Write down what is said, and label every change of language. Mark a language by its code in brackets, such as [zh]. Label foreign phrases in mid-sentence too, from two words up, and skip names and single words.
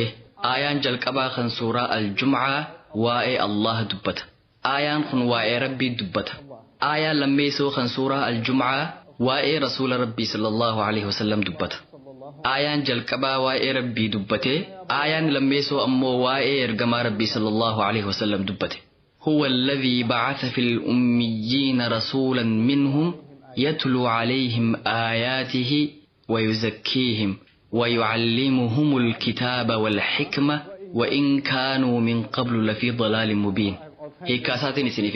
[om] Aayaan jalqabaa kan suuraa Al-Jum'aa waa'ee Allah dubbata. Aayaan kun waa'ee Rabbii dubbata. Aayaan lammeessoo kan suuraa Al-Jum'aa waa'ee Rasuula Rabbii [ar] صلى الله عليه وسلم [om] dubbata. Aayaan jalqabaa waa'ee Rabbii dubbate, aayaan lammeessoo ammoo waa'ee ergamaa Rabbii [ar] صلى الله عليه وسلم [om] dubbate. [ar] هو الذي بعث في الأميين رسولا منهم يتلو عليهم آياته ويزكيهم ويعلمهم الكتاب والحكمة وإن كانوا من قبل لفي ضلال مبين. هي كاساتين سنفهم.